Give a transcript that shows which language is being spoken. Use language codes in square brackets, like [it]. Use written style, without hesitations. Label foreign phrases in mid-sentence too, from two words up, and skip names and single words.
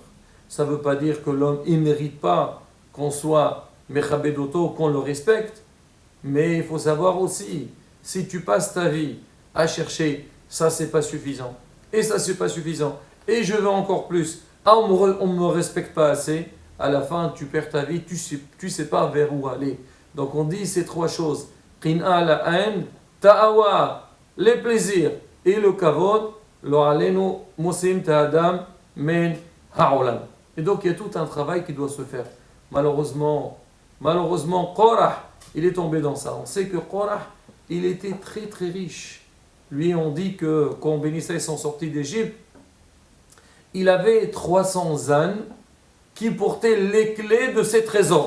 [fr] Ça ne veut pas dire que l'homme, il ne mérite pas qu'on soit mechabedoto, qu'on le respecte, mais il faut savoir aussi, si tu passes ta vie à chercher, ça c'est pas suffisant, et ça c'est pas suffisant, et je veux encore plus, ah on ne me respecte pas assez, à la fin tu perds ta vie, tu sais pas vers où aller. Donc on dit ces trois choses, qin'a la haine, ta'awa, les plaisirs et le kavod, [he] לא עלינו מוציאים את האדם מן העולם. [fr] Et donc il y a tout un travail qui doit se faire. Malheureusement, Korah, il est tombé dans ça. On sait que Korah, il était très très riche. Lui, on dit que quand Béni Israël sont sortis d'Égypte, il avait 300 ânes qui portaient les clés de ses trésors.